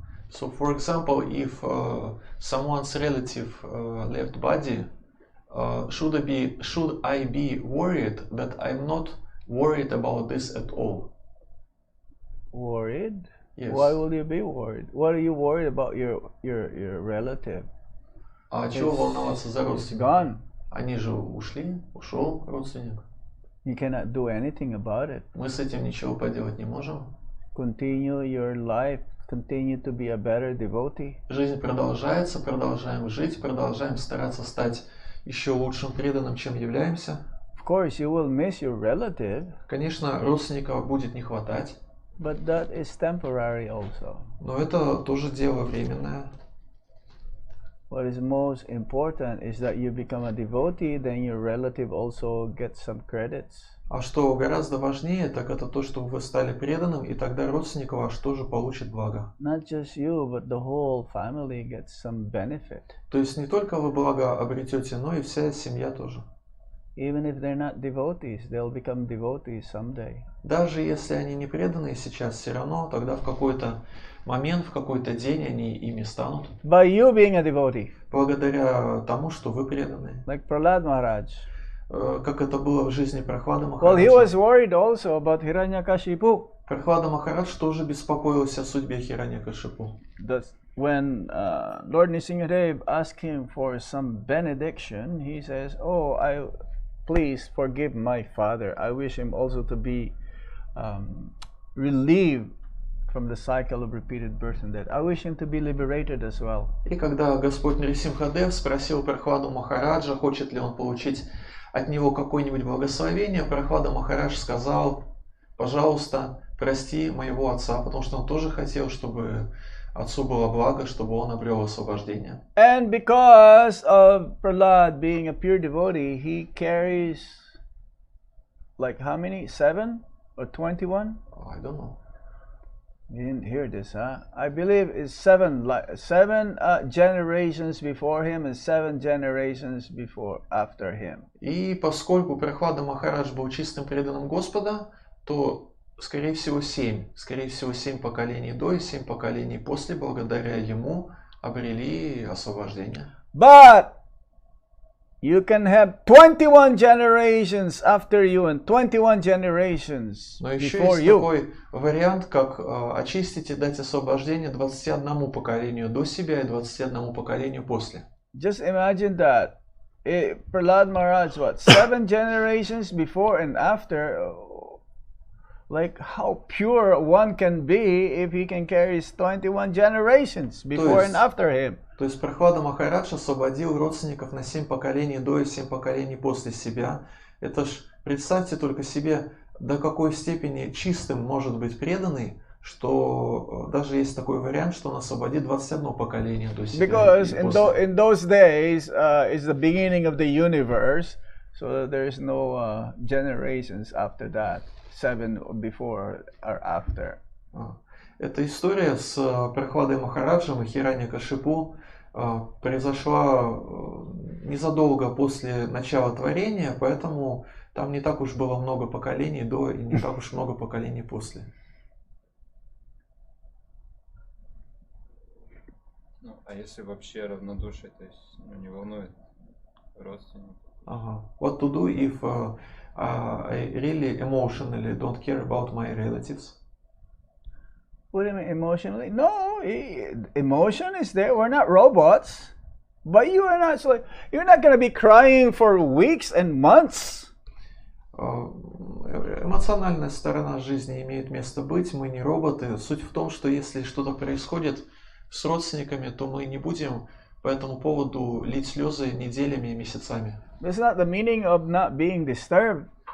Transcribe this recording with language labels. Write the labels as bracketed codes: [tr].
[en] So, for example, if someone's relative left body, should I be worried that I'm not worried about this at all? Worried? Yes. Why will you be worried? What are you worried about your relative? [ru] А чего волноваться за [en] It's [ru] родственника? [en] gone. [ru] Они же ушел родственник. [en] You cannot do anything about it. [ru] Мы с этим ничего поделать не можем. [en] Continue your life. Continue to be a better devotee. [ru] Жизнь продолжается, продолжаем жить, продолжаем стараться стать еще лучшим преданным, чем являемся. [en] Of course, you will miss your relative, [ru] Конечно, родственников будет не хватать, [en] but that is temporary also. [ru] но это тоже дело временное. [en] What is most important is that you become a devotee, then your relative also gets some credits. [ru] А что гораздо важнее, так это то, что вы стали преданным, и тогда родственник ваш тоже получит благо. [en] Not just you, but the whole family gets some benefit. [ru] То есть не только вы благо обретете, но и вся семья тоже. [en] Even if they're not devotees, they'll become devotees someday. [ru] Даже если они не преданные сейчас, все равно тогда в какой-то момент, в какой-то день они ими станут. [en] By you being a devotee, [ru] Благодаря тому, что вы преданные. [en] like Prahlad Maharaj. [ru] Как это было в жизни Прохлады [en] Well, he was [ru] Махараджа. [en] worried also about Hiranyakashipu. [ru] Прохлада Махарадж тоже беспокоился о судьбе Хираньякашипу. [en] That's when Lord Nrsimhadev asked him for some benediction. He says, "Oh, please forgive my father. I wish him also to be relieved from the cycle of repeated birth and death. I wish him to be liberated as well." [ru] И когда Господь Нрисимхадев спросил Прохладу Махараджа, хочет ли он получить от него какое-нибудь благословение, Прохлада Махарадж сказал: пожалуйста, прости моего отца, потому что он тоже хотел, чтобы отцу было благо, чтобы он обрел освобождение. [en] And because of Prahlad being a pure devotee, he carries like how many? 7 or 21? I don't know. You didn't hear this, huh? I believe it's seven generations before him and 7 generations after him. [ru] И поскольку Прохлада Махарадж был чистым преданным Господа, то, скорее всего, 7 поколений до и 7 поколений после, благодаря ему, обрели освобождение. [en] But you can have 21 generations after you and 21 generations [ru] Но еще [en] before [ru] есть [en] you. [ru] такой вариант, как очистить и дать освобождение 21 поколению до себя и 21 поколению после. [en] Just imagine that. Prahlad Maharaj, 7 generations before and after. Like how pure one can be if he can carry 21 generations before and after him. [ru] То есть Прохлада Махарадж освободил родственников на 7 поколений до и 7 поколений после себя. Это ж, представьте только себе, до какой степени чистым может быть преданный, что даже есть такой вариант, что он освободит 21 поколение до себя. [en] Because in those days is the beginning of the universe, so there's no generations after that, 7 before or after. [ru] Эта история с Прохладой Махараджем и Хираньякашипу произошла незадолго после начала творения, поэтому там не так уж было много поколений до и не так уж много поколений после. Ну, а если вообще равнодушие, то есть не волнует родственников? [en] What to do if I really emotionally don't care about my relatives? What do you mean emotionally? No, emotion is there. We're not robots. But you are not. You're not going to be crying for weeks and months. [ru] Эмоциональная сторона жизни имеет место быть. Мы не роботы. Суть в том, что если что-то происходит с родственниками, то мы не будем по этому поводу лить слезы неделями и месяцами. [en] That's not the meaning of not being disturbed.